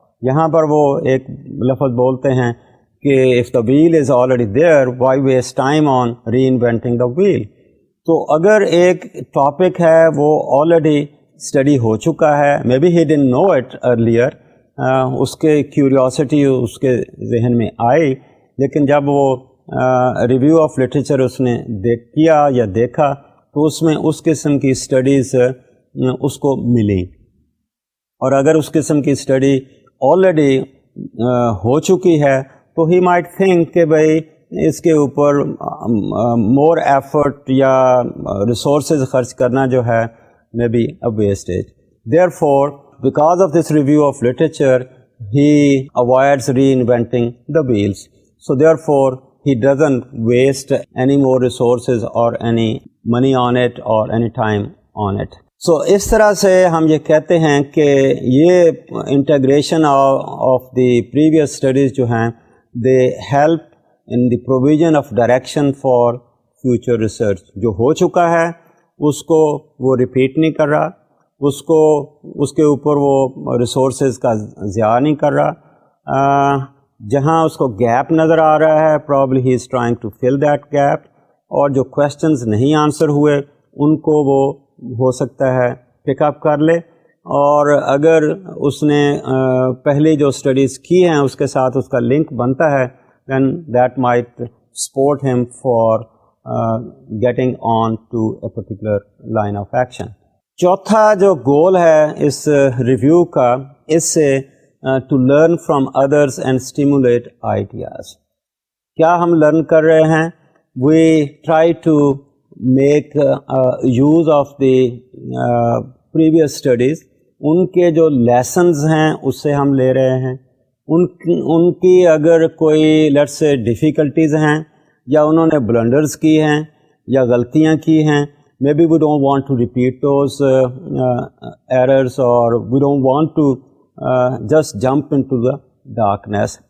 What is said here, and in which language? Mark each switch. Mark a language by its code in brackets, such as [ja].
[ur] یہاں پر وہ ایک لفظ بولتے ہیں کہ [en] if the wheel is already there, why waste time on reinventing the wheel. [ur] تو اگر ایک ٹاپک ہے وہ آلریڈی اسٹڈی ہو چکا ہے, [en] may be he didn't know it earlier, [ur] اس کے کیوریوسٹی اس کے ذہن میں آئی, لیکن جب وہ ریویو آف لٹریچر اس نے کیا یا دیکھا تو اس میں اس قسم کی اسٹڈیز اس کو ملی. اور اگر اس قسم کی اسٹڈی آلریڈی ہو چکی ہے تو ہی مائٹ تھنک کہ بھائی اس کے اوپر مور ایفرٹ یا ریسورسز خرچ کرنا جو ہے [en] may be a wastage. Therefore, because of this review of literature, he avoids reinventing the wheels. So therefore, he doesn't waste any more resources or any money on it or any time on it. So [ur] اس طرح سے ہم یہ کہتے ہیں کہ یہ [en] Integration of the previous studies جو ہیں they help in the provision of direction for future research. [ur] جو ہو چکا ہے اس کو وہ ریپیٹ نہیں کر رہا, اس کے اوپر وہ ریسورسز کا ضیاع نہیں کر رہا. جہاں اس کو گیپ نظر آ رہا ہے [en] probably he is trying to fill that gap, [ur] اور جو کویسچنز نہیں آنسر ہوئے ان کو وہ ہو سکتا ہے پک اپ کر لے, اور اگر اس نے پہلے جو اسٹڈیز کی ہیں اس کے ساتھ اس کا لنک بنتا ہے [en] Then that might support him for getting on to a particular line of action. [ur] چوتھا جو گول ہے اس ریویو کا, اس سے [en] to learn from others and stimulate ideas. [ur] کیا ہم لرن کر رہے ہیں؟ [en] we try to make use of the previous studies. [ur] ان کے جو لیسنز ہیں اس سے ہم لے رہے ہیں. ان کی اگر کوئی لیٹس سے ڈیفیکلٹیز ہیں یا انہوں نے بلنڈرز کی ہیں یا غلطیاں کی ہیں, [en] may be we don't want to repeat those errors, [ur] اور [en] We don't want to just jump into the darkness.